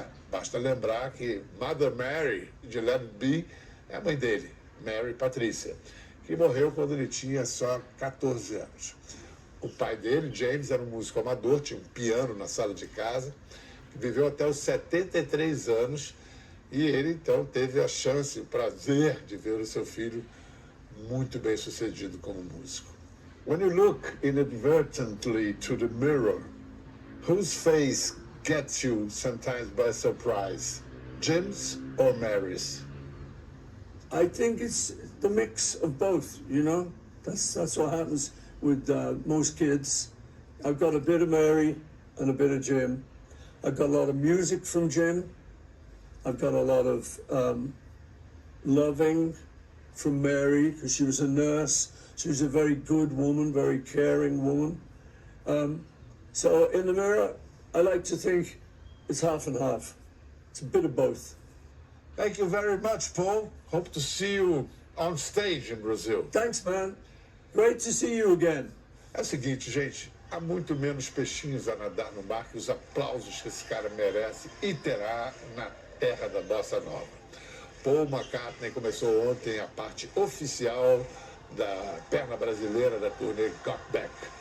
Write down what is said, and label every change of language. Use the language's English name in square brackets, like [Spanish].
[Portuguese] Basta lembrar que Mother Mary, de Let It Be, é a mãe dele, Mary Patrícia, que morreu quando ele tinha só 14 anos. O pai dele, James, era um músico amador, tinha um piano na sala de casa, viveu até os 73 anos, e ele então teve a chance, o prazer de ver o seu filho muito bem sucedido como músico. [English] When you look inadvertently to the mirror, whose face gets you sometimes by surprise, Jim's or Mary's? I think it's the mix of both, you know? That's what happens with most kids. I've got a bit of Mary and a bit of Jim. I've got a lot of music from Jim. I've got a lot of loving from Mary, because she was a nurse. She was a very good woman, very caring woman. So in the mirror, I like to think it's half and half. It's a bit of both. Thank you very much, Paul. Hope to see you on stage in Brazil. Thanks, man. Great to see you again. [Portuguese] É o seguinte, gente, há muito menos peixinhos a nadar no mar que os aplausos que esse cara merece e terá na terra da bossa nova. Paul McCartney começou ontem a parte oficial da perna brasileira da turnê Got Back.